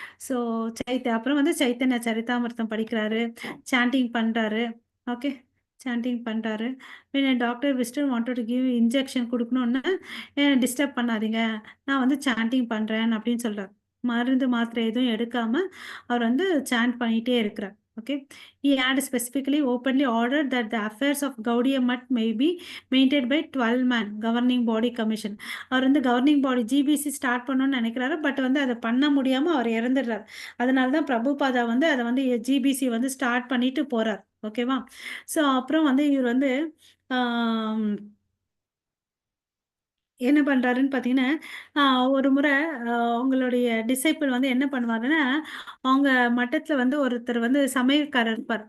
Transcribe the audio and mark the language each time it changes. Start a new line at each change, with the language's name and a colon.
Tamil: So அப்புறம் வந்து சைத்தன்ய சரிதாமிர்தம் படிக்கிறாரு, சாண்டிங் பண்றாரு. ஓகே. சாண்டிங் பண்றாரு.
English: doctor Whiston wanted to give injection
Tamil: குடுக்கணும்னு disturb பண்ணாதீங்க. நான் வந்து சாண்டிங் பண்றேன் அப்படின்னு சொல்றார். மருந்து, மாத்திரை எதுவும் எடுக்காம அவர் வந்து சாண்ட் பண்ணிட்டே இருக்கிறார். Okay.
English: He had specifically openly ordered that the affairs of Gaudiya Mutt may be maintained by 12 man governing body commission.
Tamil: அவர் வந்து கவர்னிங் பாடி ஜிபிசி ஸ்டார்ட் பண்ணணும்னு நினைக்கிறாரு. பட் வந்து அதை பண்ண முடியாம அவர் இறந்துடுறார். அதனால தான் பிரபுபாதா வந்து அதை வந்து ஜிபிசி வந்து ஸ்டார்ட் பண்ணிட்டு போறார். ஓகேவா? ஸோ அப்புறம் வந்து இவர் வந்து ஆம், என்ன பண்றாருன்னு பார்த்தீங்கன்னா, ஒரு முறை அவங்களுடைய டிசைபிள் வந்து என்ன பண்ணுவாருன்னா, அவங்க மட்டத்துல வந்து ஒருத்தர் வந்து சமையல்காரர் இருப்பார்.